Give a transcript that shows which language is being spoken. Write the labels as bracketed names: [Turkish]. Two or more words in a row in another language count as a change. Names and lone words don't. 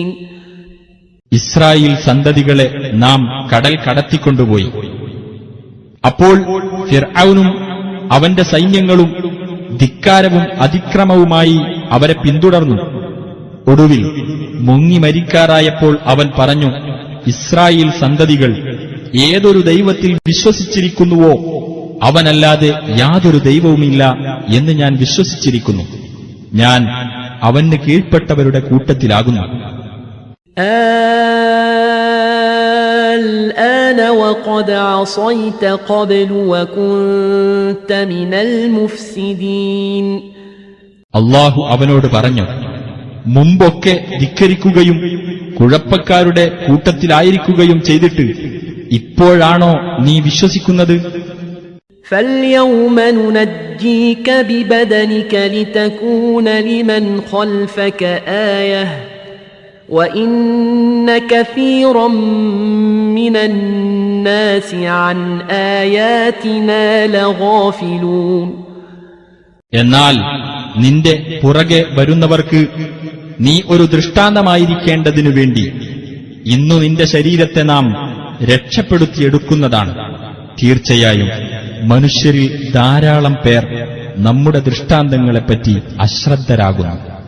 [Malayalam] ഇസ്രായേൽ സന്തതികളെ നാം കടൽ കടത്തിക്കൊണ്ടുപോയി. അപ്പോൾ ഫിർഔനും അവന്റെ സൈന്യങ്ങളും ധിക്കാരവും അതിക്രമവുമായി അവരെ പിന്തുടർന്നു. ഒടുവിൽ മുങ്ങി മരിക്കാറായപ്പോൾ അവൻ പറഞ്ഞു, ഇസ്രായേൽ സന്തതികൾ ഏതൊരു ദൈവത്തിൽ വിശ്വസിച്ചിരിക്കുന്നുവോ അവനല്ലാതെ യാതൊരു ദൈവവുമില്ല എന്ന് ഞാൻ വിശ്വസിച്ചിരിക്കുന്നു. ഞാൻ അവന് കീഴ്പ്പെട്ടവരുടെ കൂട്ടത്തിലാകുന്നു. [Arabic] الآن وقد عصيت قبل وكنت من المفسدين. [Malayalam] അല്ലാഹു അവനോട് പറഞ്ഞു, മുമ്പൊക്കെ ധിക്കരിക്കുകയും കുഴപ്പക്കാരുടെ കൂട്ടത്തിലായിരിക്കുകയും ചെയ്തിട്ട് ഇപ്പോഴാണോ നീ വിശ്വസിക്കുന്നത്? [Arabic] فاليوم ننجيك ببدنك لتكون لمن خلفك آية وإن كثيرا من الناس عن آياتنا لغافلون. [Malayalam] എന്നാൽ നിന്റെ പുറകെ വരുന്നവർക്ക് നീ ഒരു ദൃഷ്ടാന്തമായിരിക്കേണ്ടതിനു വേണ്ടി ഇന്നു നിന്റെ ശരീരത്തെ നാം രക്ഷപ്പെടുത്തിയെടുക്കുന്നതാണ്. തീർച്ചയായും മനുഷ്യരിൽ ധാരാളം പേർ നമ്മുടെ ദൃഷ്ടാന്തങ്ങളെപ്പറ്റി അശ്രദ്ധരാകുന്നു.